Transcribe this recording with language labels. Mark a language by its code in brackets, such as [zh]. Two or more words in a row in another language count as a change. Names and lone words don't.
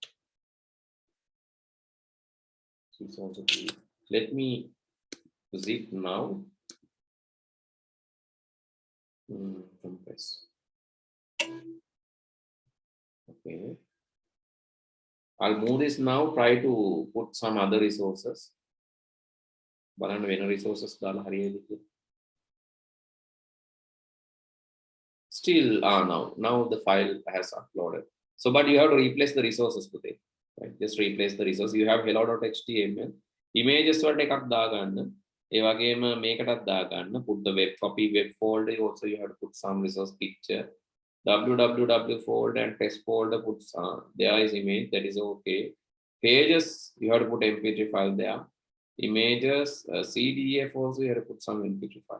[en] This also too large. Let me zip now. Compress. Okay. I'll move this now. Try to put some other resources. [si] බලන්න වෙන resources දාලා හරියයිද කියලා. [en] Still now the file has uploaded. So but you have to replace the resources today. Right? Just replace the resource. You have hello.html. [si] Images වලට එකක් දාගන්න. ඒ වගේම මේකටත් දාගන්න. [en] Put the web copy web folder. Also you have to put some resource picture. www folder and test folder, put there is image, that is okay. Pages, you have to put mp3 file there. Images, CDF also you have to put some mp3 file.